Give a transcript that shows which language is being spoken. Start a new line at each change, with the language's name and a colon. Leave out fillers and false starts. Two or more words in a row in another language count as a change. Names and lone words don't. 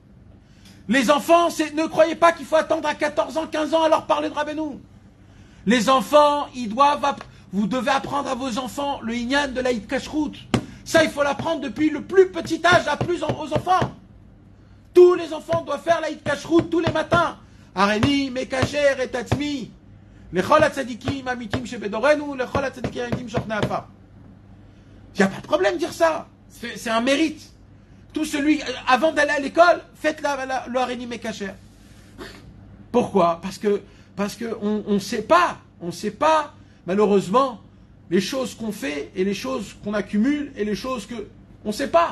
French: Les enfants, ne croyez pas qu'il faut attendre à 14 ans, 15 ans à leur parler de Rabbeinu. Les enfants, vous devez apprendre à vos enfants le inyan de l'Aïd Kashrut. Ça, il faut l'apprendre depuis le plus petit âge aux enfants. Tous les enfants doivent faire l'Aïd Kashrut tous les matins.
Hebrew: הריני, מקשר את עצמי. לכל הצדיקים האמיתיים שבדורנו, לכל הצדיקים האמיתיים שוכני עפר.
French: Il n'y a pas de problème de dire ça. C'est un mérite. Tout celui, avant d'aller à l'école, faites le
Hebrew: הריני מקשר.
French: Pourquoi? Parce que on sait pas, malheureusement, les choses qu'on fait et les choses qu'on accumule et les choses que on sait pas.